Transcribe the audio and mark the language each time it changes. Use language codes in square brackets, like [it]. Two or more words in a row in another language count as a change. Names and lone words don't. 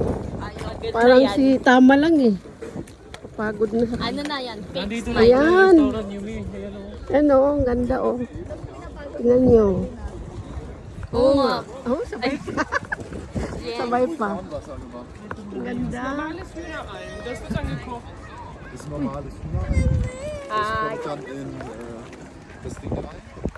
[tl] Parang si Tama lang eh. Kapagod na. Ano na yan? Nandito Fake lang Ayan. yung restaurant Yumi. Ayan o. Ano, ang ganda oh. Tingnan nyo. Oo nga. Oh, sabay pa. Sabay pa. Ang ganda. [de] Normales Hühnerei. Das wird angekocht. Das ist normales Hühnerei. Das Ah, kommt dann in das Ding rein.